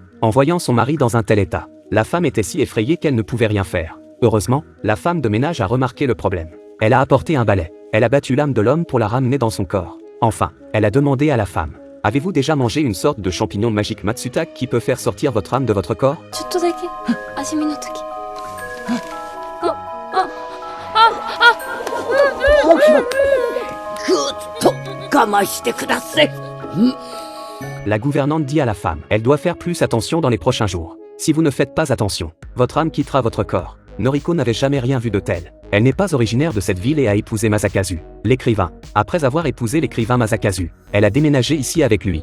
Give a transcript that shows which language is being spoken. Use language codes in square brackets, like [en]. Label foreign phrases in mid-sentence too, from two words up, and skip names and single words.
[fr] En voyant son mari dans un tel état, la femme était si effrayée qu'elle ne pouvait rien faire. Heureusement, la femme de ménage a remarqué le problème. Elle a apporté un balai. Elle a battu l'âme de l'homme pour la ramener dans son corps. Enfin, elle a demandé à la femme: avez-vous déjà mangé une sorte de champignon magique Matsutake qui peut faire sortir votre âme de votre corps? [ja] ちょっとだけ味見の時ぐっと我慢してください。 [fr] La gouvernante dit à la femme: elle doit faire plus attention dans les prochains jours. Si vous ne faites pas attention, votre âme quittera votre corps. Noriko n'avait jamais rien vu de tel. Elle n'est pas originaire de cette ville et a épousé Masakazu, l'écrivain. Après avoir épousé l'écrivain Masakazu, elle a déménagé ici avec lui.